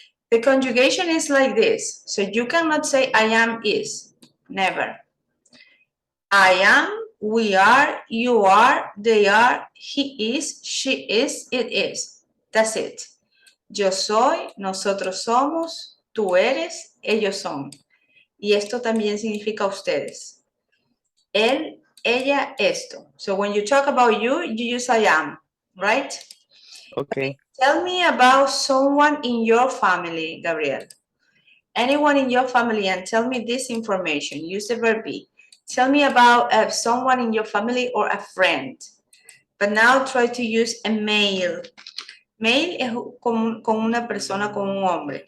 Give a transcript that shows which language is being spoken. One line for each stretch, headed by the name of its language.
English: The conjugation is like this. So you cannot say I am is. Never. I am, we are, you are, they are, he is, she is, it is. That's it.
Spanish: Yo soy, nosotros somos, tú eres, ellos son. Y esto también significa ustedes. Él, ella, esto.
English: So when you talk about you, you use I am, right? Okay. Tell me about someone in your family, Gabriel. Anyone in your family, and tell me this information. Use the verb be. Tell me about someone in your family or a friend. But now try to use a male.
Spanish: Male es con una persona, con un hombre.